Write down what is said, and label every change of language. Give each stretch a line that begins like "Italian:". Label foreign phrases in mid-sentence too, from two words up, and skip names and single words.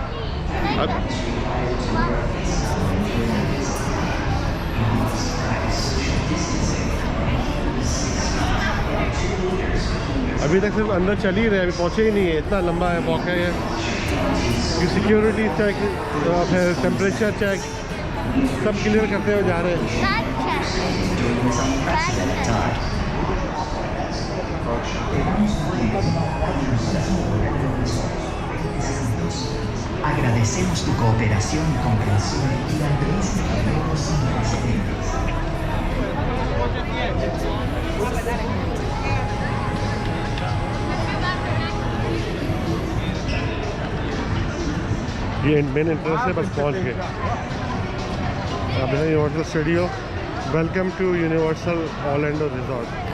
Hindi: अभी तक सिर्फ अंदर चल ही रहे, अभी पहुँचे ही नहीं है, इतना लंबा है वॉक है ये।
English: security check,
Hindi: फिर
English: temperature check,
Hindi: सब क्लियर करते हुए जा रहे हैं।
Spanish: Agradecemos tu cooperación y comprensión durante este periodo sin precedentes.
Hindi: ये
English: main entrance
Hindi: से बस पहुंच गए। अब है यूनिवर्सल स्टूडियो।
English: Welcome to Universal Orlando Resort.